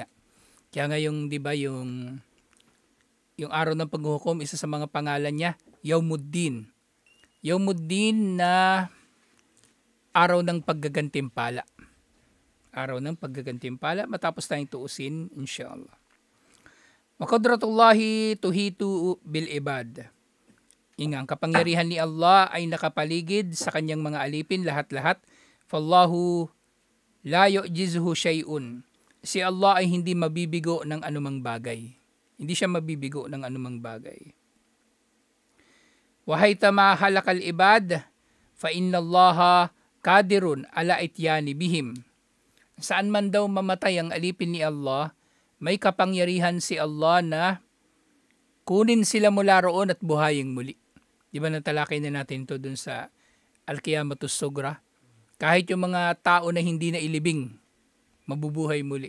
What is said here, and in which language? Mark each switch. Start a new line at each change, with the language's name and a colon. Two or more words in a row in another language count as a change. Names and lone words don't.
Filipino: Kaya nga yung, di ba, yung araw ng paghuhukom, isa sa mga pangalan niya, Yawmuddin. Yawmuddin na araw ng paggagantimpala. Araw ng paggagantimpala, matapos tayong tuusin, inshallah.
Arabic: وقدرة الله تحيط بالعباد.
Filipino: Ang kapangyarihan ni Allah ay nakapaligid sa kanyang mga alipin lahat-lahat.
Arabic: فالله لا يعجزه شيء.
Filipino: Si Allah ay hindi mabibigo ng anumang bagay. Hindi siya mabibigo ng anumang bagay.
Arabic: وحيثما هلك العباد فإن الله قادر على الإتيان بهم.
Filipino: Saan man daw mamatay ang alipin ni Allah, may kapangyarihan si Allah na kunin sila mula roon at buhayin muli. Di ba natalakay na natin to dun sa Al-Qiyamatus Sugra? Kahit yung mga tao na hindi na ilibing, mabubuhay muli.